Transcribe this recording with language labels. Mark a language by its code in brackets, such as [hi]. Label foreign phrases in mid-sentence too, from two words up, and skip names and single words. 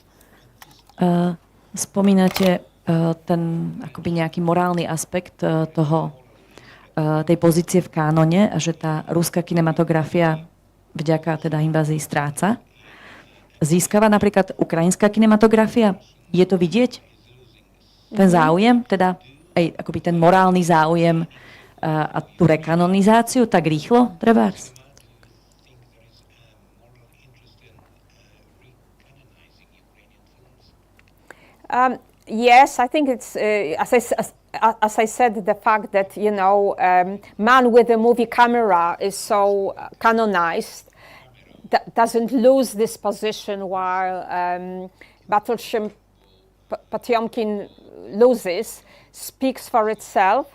[sk] Spomínate ten akoby nejaký morálny aspekt tej pozície v kánone a že tá ruská kinematografia vďaka teda invázii stráca. Získava napríklad ukrajinská kinematografia? Je to vidieť? Ten záujem, teda aj akoby ten morálny záujem a tú rekanonizáciu tak rýchlo, trebárs? [en] Yes, I think it's, as I said, the fact that, man with a movie camera is so canonized, doesn't lose this position while Battleship Potemkin loses, speaks for itself.